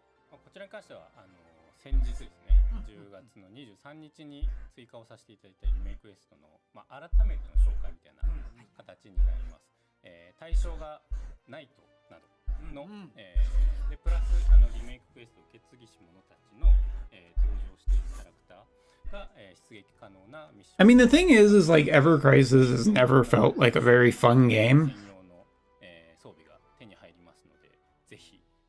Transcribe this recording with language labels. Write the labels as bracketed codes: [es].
[ja] こちらに関しては先日ですね、10月の23日に追加をさせていただいたリメイククエストの改めての紹介みたいな形になります。対象がナイトなどの、でプラスリメイククエストを受け継ぎし者たちの、登場しているキャラクターが、出撃可能なミッション。 [en] I mean, the thing is like Evercrisis has never felt like a very fun game. [ja] 専用の、装備が手に入りますので、ぜひ。